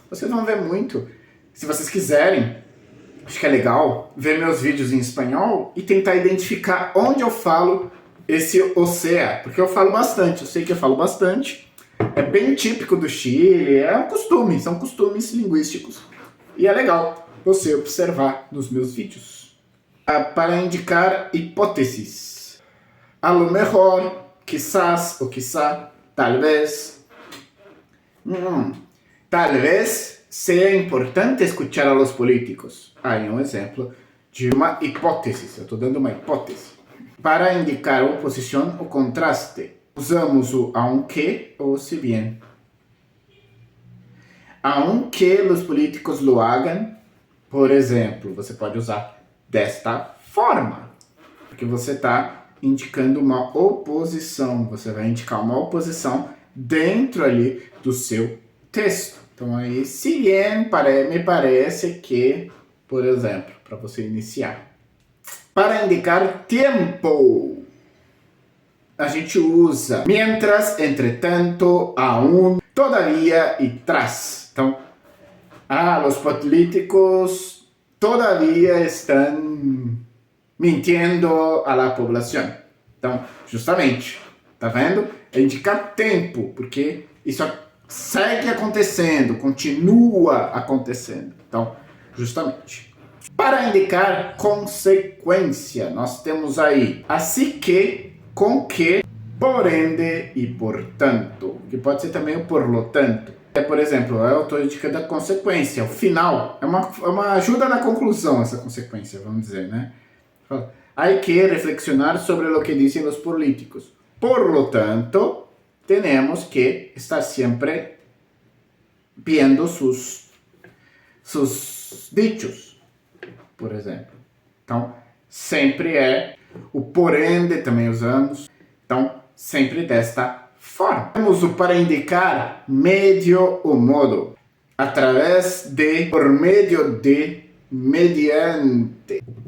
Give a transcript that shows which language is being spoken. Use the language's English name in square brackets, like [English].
[Portuguese] Vocês vão ver muito, se vocês quiserem, acho que é legal ver meus vídeos em espanhol e tentar identificar onde eu falo esse OCE, porque eu falo bastante, eu sei que eu falo bastante, é bem típico do Chile, é um costume, são costumes linguísticos. E é legal você observar nos meus vídeos. Para indicar hipóteses. [Spanish] A lo mejor, quizás ou quizá, talvez. Tal vez sea importante escuchar a los políticos. [Portuguese] Aí um exemplo de uma hipótese. Eu estou dando uma hipótese. Para indicar oposição ou contraste, usamos o aunque ou se bien. [Spanish] Aunque os políticos lo hagan, [Portuguese] por exemplo, você pode usar desta forma, porque você está indicando uma oposição, você vai indicar uma oposição dentro ali do seu texto. Então aí, [Spanish] si bien, me parece que, [Portuguese] por exemplo, para você iniciar. Para indicar tempo, a gente usa mientras, entretanto, aún, todavía e tras. Então, os políticos todavía estão mentindo à população. Então, justamente, tá vendo? É indicar tempo, porque isso segue acontecendo, continua acontecendo. Então, justamente. Para indicar consequência, nós temos aí assim que, com que, por ende e portanto, que pode ser também o por lo tanto. Por exemplo, eu estou indicando a consequência, o final, é uma ajuda na conclusão essa consequência, vamos dizer, né? [Spanish] Hay que reflexionar sobre lo que dicen los políticos. Por lo tanto, tenemos que estar siempre viendo sus dichos, [Portuguese] por exemplo. Então, sempre é o por ende, também usamos. Então, sempre desta forma. Temos o para indicar medio ou modo, através de, por meio de, mediante.